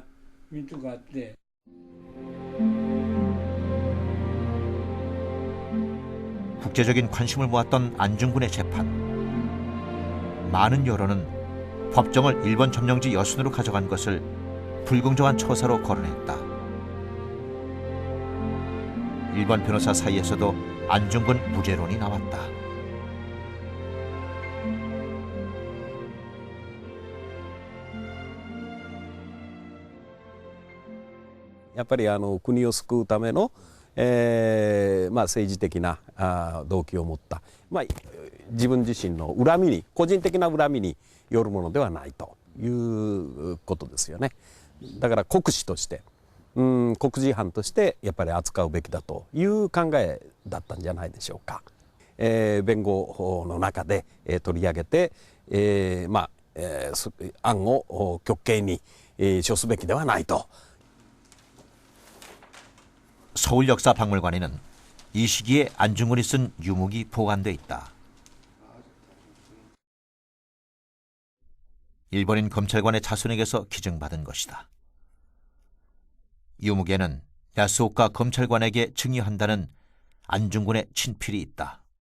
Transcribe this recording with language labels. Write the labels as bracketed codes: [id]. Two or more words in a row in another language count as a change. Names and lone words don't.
[ko] 국제적인 관심을 모았던 안중근의 재판. 많은 여론은 법정을 일본 점령지 여순으로 가져간 것을 불공정한 처사로 거론했다. 일본 변호사 사이에서도 안중근 무죄론이 나왔다. [ja] やっぱり国を救うための、政治的な動機を持った、自分自身の恨みに個人的な恨みによるものではないということですよね。だから国士として国事犯としてやっぱり扱うべきだという考えだったんじゃないでしょうか。弁護の中で取り上げて、案を極刑に処すべきではないと。 [ko] 서울역사박물관에는 이 시기에 안중근이 쓴 유목이 보관돼 있다. 일본인 검찰관의 자손에게서 기증받은 것이다. 유무게는 야스오카 검찰관에게 증여한다는 안중근의 친필이 있다.